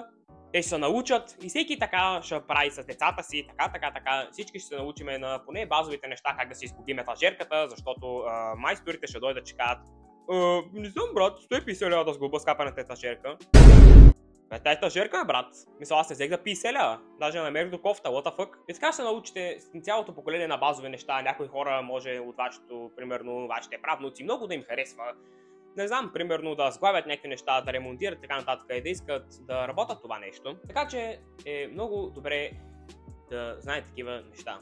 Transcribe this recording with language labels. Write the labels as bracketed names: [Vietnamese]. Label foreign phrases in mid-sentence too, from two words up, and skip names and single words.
[Bulgarian] Те ще се научат и всеки така ще прави с децата си, така. Всички ще се научиме на поне базовите неща, как да си изкупим етажерката, защото майсторите ще дойдат, че кажат: не знам, брат, 150 лева да сглоба скапаната етажерка. Та етажерка, брат. Мисля, аз не взех да 50 лева. Даже намерих до кофта, [English] what the fuck. [Bulgarian] И така ще се научите цялото поколение на базови неща. Някои хора може от вашето, примерно, вашите правнуци много да им харесва. Не знам, примерно да сглавят някакви неща, да ремонтират така нататък и да искат да работят това нещо. Така че е много добре да знаете такива неща.